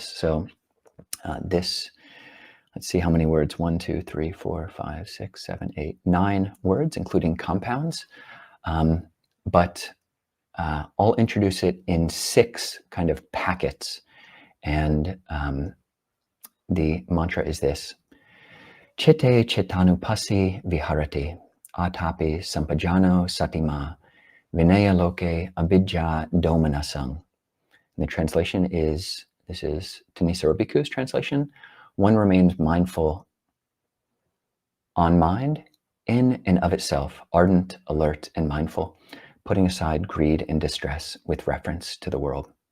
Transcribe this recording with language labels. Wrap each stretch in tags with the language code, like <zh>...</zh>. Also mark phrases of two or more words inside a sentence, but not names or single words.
<en>So let's see how many words, 1, 2, 3, 4, 5, 6, 7, 8, 9 words, including compounds. But I'll introduce it in 6 kind of packets. And the mantra is this:</en> <pi>Citte cittānupassī Viharati, Ātāpī Sampajāno Satimā, Vineyya loke abhijjhādomanassaṃ.</pi> <en>And the translation is, this is Tanisa Robiku's translation: one remains mindful on mind, in and of itself, ardent, alert, and mindful, putting aside greed and distress with reference to the world.</en>